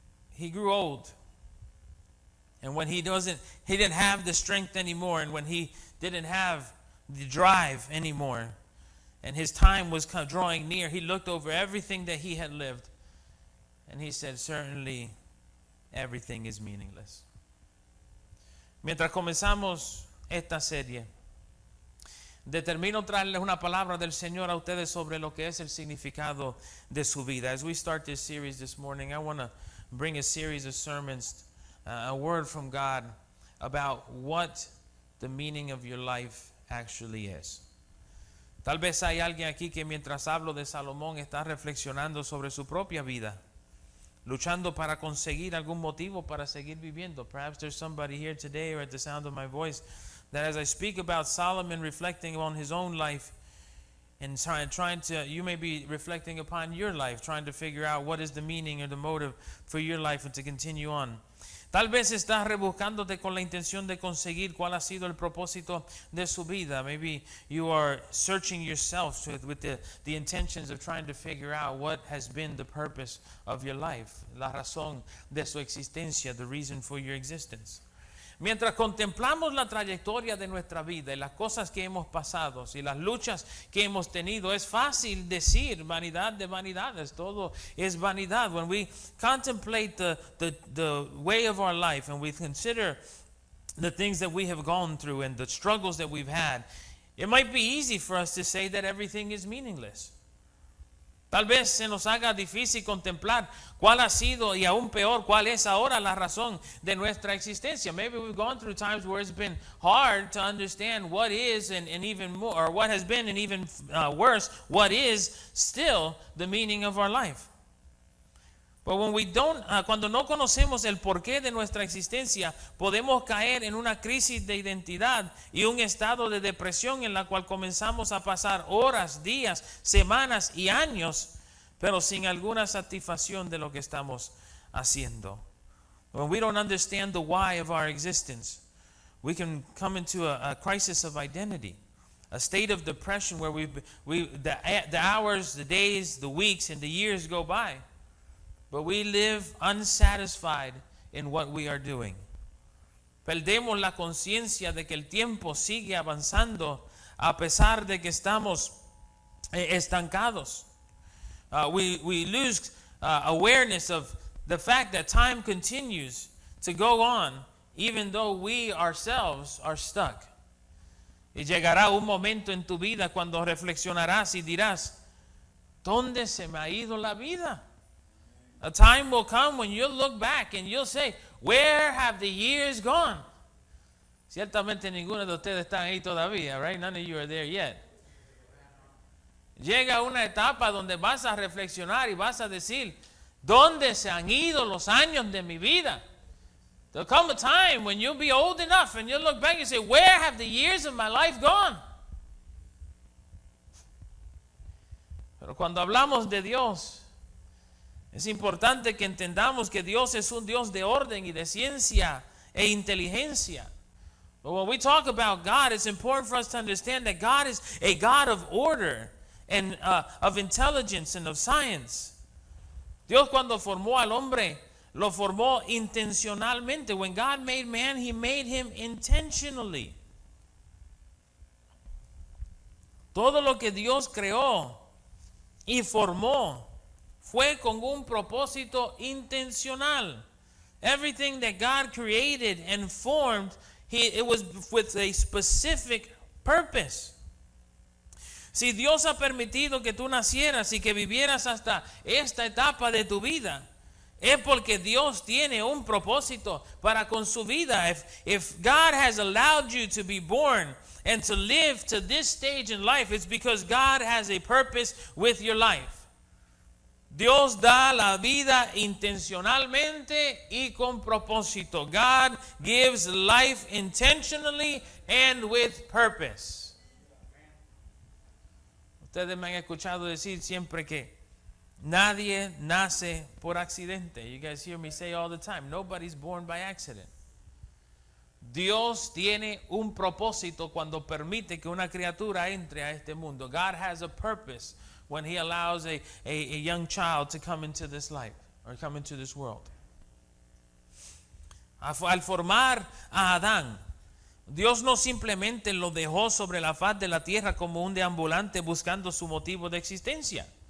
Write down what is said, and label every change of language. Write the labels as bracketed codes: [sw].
[en] He grew old. And when he didn't have the strength anymore, and when he didn't have the drive anymore, and his time was drawing near, he looked over everything that he had lived, and he said, certainly everything is meaningless. [es] Mientras comenzamos esta serie, determino traerles una palabra del Señor a ustedes sobre lo que es el significado de su vida. [en] As we start this series this morning, I want to bring a series of sermons, a word from God about what the meaning of your life actually is. [es] Tal vez hay alguien aquí que mientras hablo de Salomón está reflexionando sobre su propia vida, luchando para conseguir algún motivo para seguir viviendo. [en] Perhaps there's somebody here today or at the sound of my voice that as I speak about Solomon reflecting on his own life and trying to, you may be reflecting upon your life, trying to figure out what is the meaning or the motive for your life and to continue on. [es] Tal vez estás rebuscándote con la intención de conseguir cuál ha sido el propósito de su vida. [en] Maybe you are searching yourself with the intentions of trying to figure out what has been the purpose of your life, [es] la razón de su existencia, [en] the reason for your existence. [es] Mientras contemplamos la trayectoria de nuestra vida y las cosas que hemos pasado y las luchas que hemos tenido, es fácil decir vanidad de vanidades, todo es vanidad. [en] When we contemplate the way of our life and we consider the things that we have gone through and the struggles that we've had, it might be easy for us to say that everything is meaningless. [es] Tal vez se nos haga difícil contemplar cuál ha sido y aún peor cuál es ahora la razón de nuestra existencia. [en] Maybe we've gone through times where it's been hard to understand what is and even more, or what has been and even worse, what is still the meaning of our life. But when we don't, [es] cuando no conocemos el porqué de nuestra existencia, podemos caer en una crisis de identidad y un estado de depresión en la cual comenzamos a pasar horas, días, semanas y años, pero sin alguna satisfacción de lo que estamos haciendo. [en] When we don't understand the why of our existence, we can come into a crisis of identity, a state of depression where the hours, the days, the weeks, and the years go by. But we live unsatisfied in what we are doing. [es] Perdemos la conciencia de que el tiempo sigue avanzando a pesar de que estamos estancados. [en] We lose awareness of the fact that time continues to go on even though we ourselves are stuck. [es] Y llegará un momento en tu vida cuando reflexionarás y dirás, ¿dónde se me ha ido la vida? [en] A time will come when you'll look back and you'll say, where have the years gone? [es] Ciertamente ninguno de ustedes están ahí todavía, right? [en] None of you are there yet. [es] Llega una etapa donde vas a reflexionar y vas a decir, ¿dónde se han ido los años de mi vida? [en] There'll come a time when you'll be old enough and you'll look back and say, where have the years of my life gone? [es] Pero cuando hablamos de Dios, es importante que entendamos que Dios es un Dios de orden y de ciencia e inteligencia. [en] But when we talk about God, it's important for us to understand that God is a God of order and of intelligence and of science. [es] Dios cuando formó al hombre, lo formó intencionalmente. [en] When God made man, he made him intentionally. [es] Todo lo que Dios creó y formó fue con un propósito intencional. [en] Everything that God created and formed, it was with a specific purpose. [es] Si Dios ha permitido que tú nacieras y que vivieras hasta esta etapa de tu vida, es porque Dios tiene un propósito para con su vida. [en] If God has allowed you to be born and to live to this stage in life, it's because God has a purpose with your life. [es] Dios da la vida intencionalmente y con propósito. [en] God gives life intentionally and with purpose. [es] Ustedes me han escuchado decir siempre que nadie nace por accidente. [en] You guys hear me say all the time, nobody's born by accident. [es] Dios tiene un propósito cuando permite que una criatura entre a este mundo. [en] God has a purpose when he allows a young child to come into this life or come into this world. [es] Al formar a Adán, Dios no simplemente lo dejó sobre la faz de la tierra como un deambulante buscando su motivo de existencia.